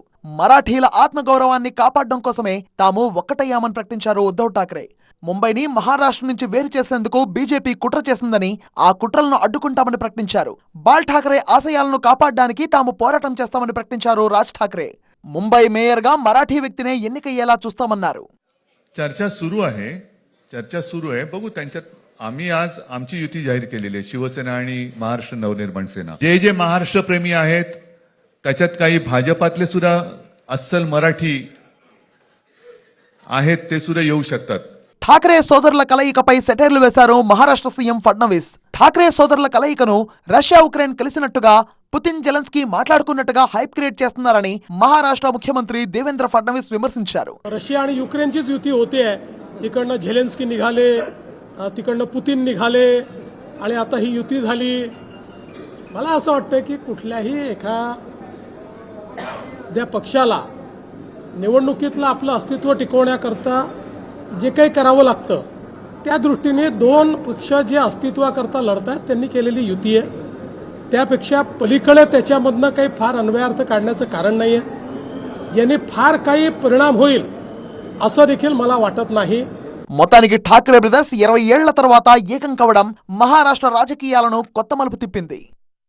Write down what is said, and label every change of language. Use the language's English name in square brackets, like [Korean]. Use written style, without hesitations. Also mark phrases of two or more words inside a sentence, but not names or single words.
[Telugu] మరాఠీల ఆత్మగౌరవాన్ని కాపాడడం కోసమే తాము ఒక్కటయ్యామని ప్రకటించారు ఉద్ధవ్ ఠాక్రే. ముంబైని మహారాష్ట్ర నుంచి వేరు చేసేందుకు బీజేపీ కుట్ర చేసిందని, ఆ కుట్రలను అడ్డుకుంటామని ప్రకటించారు. బాల్ ఠాక్రే ఆశయాలను కాపాడడానికి తాము పోరాటం చేస్తామని ప్రకటించారు రాజ్ ఠాక్రే. ముంబై మేయర్ గా మరాఠీ వ్యక్తినే ఎన్నికయ్యేలా చూస్తామన్నారు. [Marathi] चर्चा सुरू आहे बघू त्यांच्यात आम्ही आज आमची युती जाहीर केलेली आहे शिवसेना आणि महाराष्ट्र नवनिर्माण सेना. जे महाराष्ट्र प्रेमी आहेत त्याच्यात काही भाजपातले सुद्धा अस्सल मराठी आहेत ते सुद्धा येऊ शकतात. [Telugu] ఠాక్రే సోదరుల కలయికపై సెటైర్లు వేశారు మహారాష్ట్ర సీఎం ఫడ్నవీస్. ఠాక్రే సోదరుల కలయికను రష్యా ఉక్రెయిన్ కలిసినట్టుగా, పుతిన్ జెలెన్స్కీ మాట్లాడుకున్నట్టుగా [English] hype create [Telugu] చేస్తున్నారని మహారాష్ట్ర ముఖ్యమంత్రి దేవేంద్ర ఫడ్నవీస్ విమర్శించారు. [Marathi] रशिया आणि युक्रेनचीच युती होते आहे. इकडनं झेलेन्स्की निघाले, तिकडनं पुतिन निघाले आणि आता ही युती झाली. मला असं वाटतं की कुठल्याही एखाद्या पक्षाला निवडणुकीतलं आपलं अस्तित्व टिकवण्याकरता जे काही करावं लागतं त्या दृष्टीने दोन पक्ष जे अस्तित्वाकरता लढतात त्यांनी केलेली युती आहे. त्यापेक्षा पलीकडे त्याच्यामधनं काही फार अन्वयार्थ काढण्याचं कारण नाही आहे. याने फार काही परिणाम होईल असं देखील मला वाटत नाही. [Telugu] మొత్తానికి ఠాక్రే బ్రదర్స్ 20 ఏళ్ల తర్వాత ఏకం కావడం మహారాష్ట్ర రాజకీయాలను కొత్త మలుపు తిప్పింది.